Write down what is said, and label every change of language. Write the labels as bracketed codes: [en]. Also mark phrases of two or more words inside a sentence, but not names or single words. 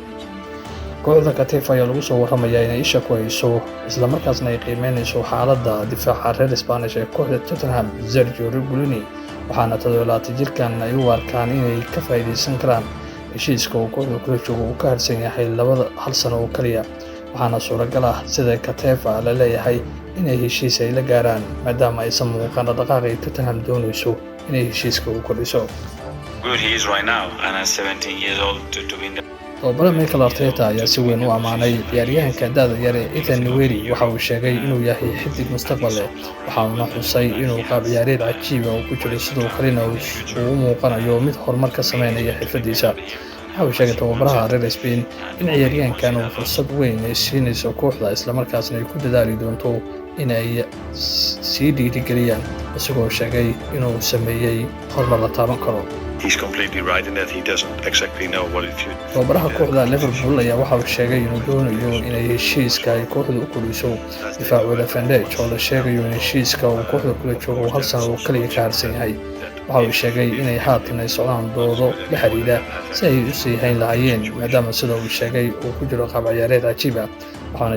[so] kooxda Cadiz ayaa lagu soo waramayaa inay isha ku hayso isla markaasna ay qiimeynayso xaaladda difaaca reer Spanish ee kooxda Tottenham Sergio Reguilon, waxaana 27 jirkan ay u arkaan inay ka faa'iideysan karaan heshiiska uu kooxda kula joogo uu ka harsan yahay hal sano oo kaliya, waxaana suuragal ah sida Cadiz la leeyahay inay heshiis ay la gaaraan maadaama aysan muuqan dhaqdhaqaaq ay Tottenham doonayso inay heshiiska u kordhiso. [en] Good he is right now, and at 17 years old to win the [so] Tababare Mikel Arteta ayaa si weyn u ammaanay ciyaaryahanka da'da yar ee Ethan Nwaneri waxa uu sheegay inuu yahay xiddig mustaqbal leh waxa uuna xusay inuu qaab ciyaareed cajiib ah ku jiro sidoo kalena uu u muuqanayo mid horumar ka sameynaya xirfadiisa. Waxa uu sheegay tababaraha reer Spain in ciyaaryahankan uu fursad weyn ay siinayso kooxda isla markaasna ay ku dadaali doonto inay sii dhiirigeliyaan isagoo sheegay inuu sameeyay horumar la taaban karo. [en] He's completely right in that he doesn't exactly know what it should. [so] Tababaraha kooxda Liverpool ayaa waxa uu sheegay inuu doonayo inay heshiiska ay kooxdu u kordhiso difaacooda Van Dijk oo la sheegayo in heshiiska uu kooxda kula joogo hal sano oo kaliya ka harsan yahay. Waxa uu sheegay inay haatan ay socdaan doodo la xiriira si ay u sii hayn lahaayeen maadaama sida uu sheegay uu ku jiro qaab ciyaareed cajiib ah.